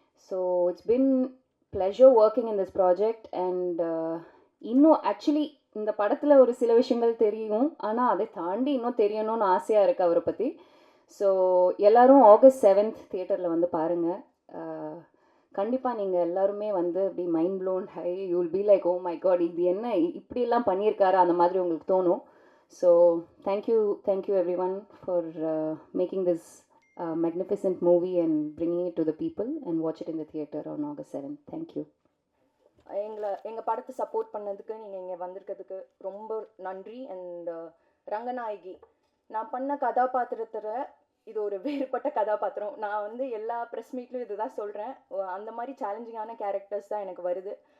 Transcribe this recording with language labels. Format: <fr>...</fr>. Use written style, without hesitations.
<en>So it's been pleasure working in this project.</en> <ta>And இன்னும் actually இந்த படத்தில் ஒரு சில விஷயங்கள் தெரியும், ஆனால் அதை தாண்டி இன்னும் தெரியணும்னு ஆசையாக இருக்குது அவரை பற்றி. ஸோ எல்லோரும் August 7th தியேட்டரில் வந்து பாருங்கள். கண்டிப்பாக நீங்கள் எல்லாருமே வந்து அப்படி</ta> <en>mind blown ஹை, you will be like, oh my God,</en> <ta>இது என்ன இப்படியெல்லாம் பண்ணியிருக்காரு, அந்த மாதிரி உங்களுக்கு தோணும்.</ta> <en>So thank you everyone for making this magnificent movie and bringing it to the people, and watch it in the theater on August 7th. Thank you.</en> <ta>எங்கள் படத்தை சப்போர்ட் பண்ணதுக்கு, நீங்கள் இங்கே வந்திருக்கிறதுக்கு ரொம்ப நன்றி. அண்ட் ரங்கநாயகி, நான் பண்ண கதாபாத்திரத்தில் இது ஒரு வேறுபட்ட கதாபாத்திரம். நான் வந்து எல்லா ப்ரெஸ் மீட்லையும் இது தான் சொல்கிறேன். அந்த மாதிரி சேலஞ்சிங்கான கேரக்டர்ஸ் தான் எனக்கு வருது.</ta>